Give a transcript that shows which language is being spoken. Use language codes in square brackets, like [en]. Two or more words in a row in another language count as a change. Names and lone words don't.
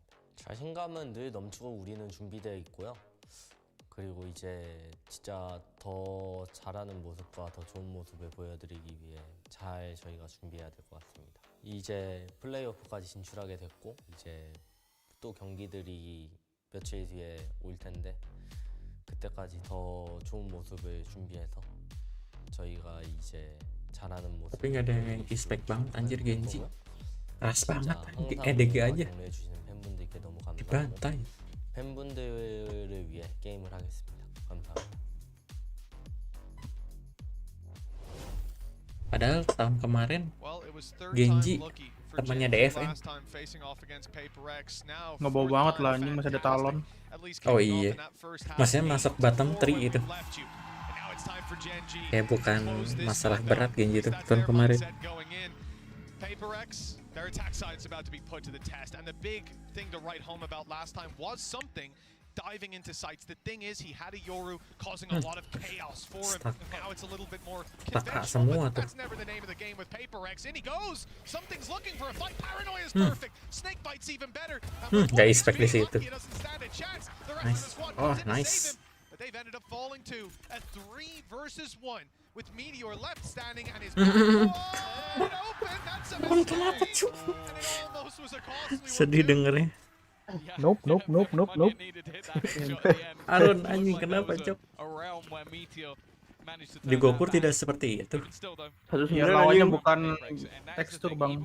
[ko] 자신감은 늘 넘치고 우리는 준비되어 있고요. 그리고 이제 진짜 더 잘하는 모습과 더 좋은 모습을 보여드리기 위해 잘 저희가 준비해야 될 것 같습니다. 이제 플레이오프까지 진출하게 됐고 이제 또 경기들이 며칠 뒤에 올 텐데 그때까지 더 좋은 모습을 준비해서 저희가 이제 잘하는 모습. [id] Tapi nggak ada yang expect banget anjir Genji. Ras banget. EDG aja. [ko] 동료해주시는 팬분들께 너무 감사하고 [id] dibantai. [ko] 팬분들을 위해 게임을 하겠습니다. 감사합니다. [id] Padahal tahun kemarin Genji temannya DFM. Ngebawa banget lah anjing, masih ada talon. Oh iya, masnya masuk bottom 3 itu. Kayak bukan masalah berat kayak gitu tahun kemarin. [en] Their attack side is about to be put to the test, and the big thing to write home about last time was something diving into sites. The thing is, he had a Yoru causing a lot of chaos for him. Now it's a little bit more conventional, but that's never the name of the game with PaperX. In he goes! Something's looking for a fight. Paranoia is perfect. Snake bite's even better. [id] Gak expect di situ. [en] He doesn't stand a chance. The Nice. rest of the squad Oh, didn't nice. save him, but they've ended up falling to a 3 versus 1 with Meteor left standing and his [id] Sedih dengernya. [en] Nope. [id] Arun anjing kenapa cok? Di Gopur tidak seperti itu. Ya lawannya bukan tekstur bang.